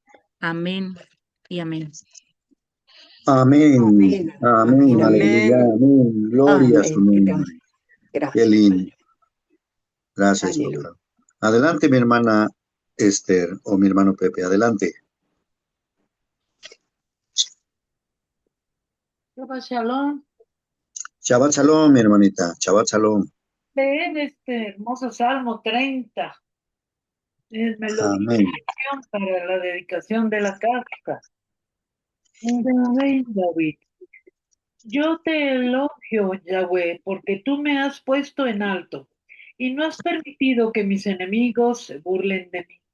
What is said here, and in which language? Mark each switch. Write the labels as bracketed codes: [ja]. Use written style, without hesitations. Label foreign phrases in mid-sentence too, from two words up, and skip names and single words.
[es] Amén y amén. Amén, Amén, amén, amén, aleluya, amén. amén. Gloria a su Amén. nombre. Qué Gracias, lindo. Padre. Gracias, Aleluya. papá. Adelante, mi hermana Esther o mi hermano Pepe. Adelante. Shalom. [he] שבת שלום, [es] mi hermanita. [he] שבת שלום. [es] Leen este hermoso Salmo 30. Melodía Amén. para la dedicación de la casa. Amén, David. Yo te elogio, Yahweh, porque tú me has puesto en alto y no has permitido que mis enemigos se burlen de mí.